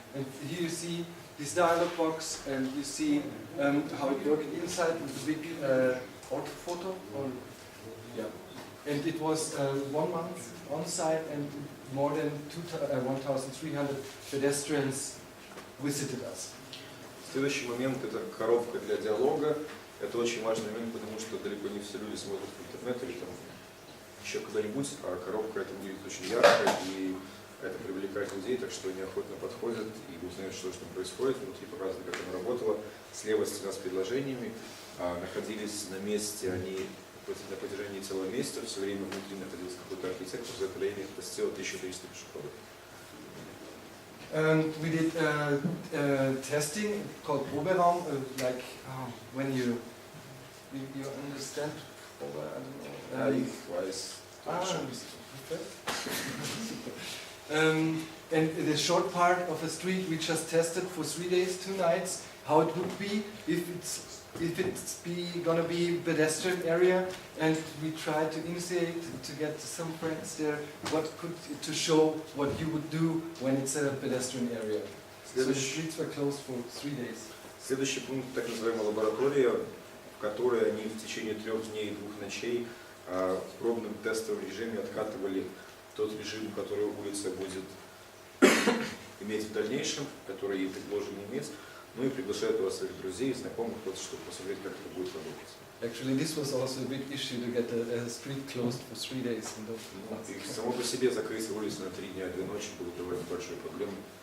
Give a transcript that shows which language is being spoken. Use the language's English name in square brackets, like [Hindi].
[English] And here you see this dialog box, and you see how it works inside with the big orthophoto. And it was 1 month on site, and more than 1,300 pedestrians visited us. [Russian] Следующий момент – это коробка для диалога. Это очень важный момент, потому что далеко не все люди смотрят в интернет или там еще когда-нибудь, а коробка это будет очень яркая, и это привлекает людей, так что они охотно подходят и узнают, что там происходит. Внутри показано, как она работала. Слева стена с предложениями. Находились на месте они на протяжении целого месяца. Все время внутри находился какой-то архитектор. За это время посетило 1300 пешеходов. [English] And we did testing called Proberaum, like when you understand Probe, I don't know. And the short part of a street we just tested for 3 days, 2 nights, how it would be if it's gonna be pedestrian area, and we tried to initiate to get some friends there to show what you would do when it's a pedestrian area. So the streets were closed for 3 days. [Russian] Следующий пункт, так называемая лаборатория, в которой они в течение 3 дней и 2 ночей в пробном тестовом режиме откатывали тот режим, который улица будет иметь в дальнейшем, который ей предложено иметь. Ну и приглашают у вас своих друзей, знакомых, чтобы посмотреть, как это будет работать. [English] Actually, this was also a big issue to get a street closed for 3 days. [Russian] И само по себе закрыть улицу на 3 дня и 2 ночи было довольно большой проблемой.